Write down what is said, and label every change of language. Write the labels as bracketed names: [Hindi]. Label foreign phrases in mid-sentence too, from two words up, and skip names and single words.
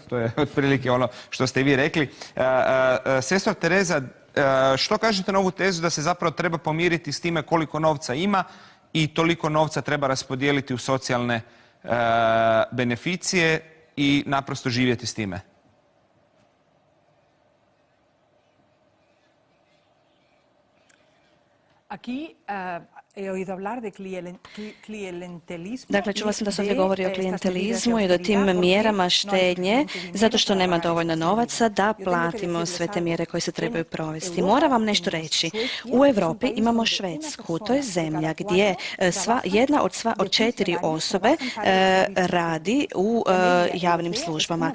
[Croatian] To je otprilike ono što ste vi rekli. Sestro Tereza, što kažete na ovu tezu da se zapravo treba pomiriti s time koliko novca ima i toliko novca treba raspodijeliti u socijalne beneficije i naprosto živjeti s time? [Spanish] Aquí he oído hablar de clientelismo. [Croatian] Dakle, čula sam da se ovdje govori o klijentelizmu i o tim mjerama štednje, zato što nema dovoljno novaca da platimo sve te mjere koje se trebaju provesti. Moram vam nešto reći. U Europi imamo Švedsku. To je zemlja gdje jedna od 4 osobe radi u javnim službama.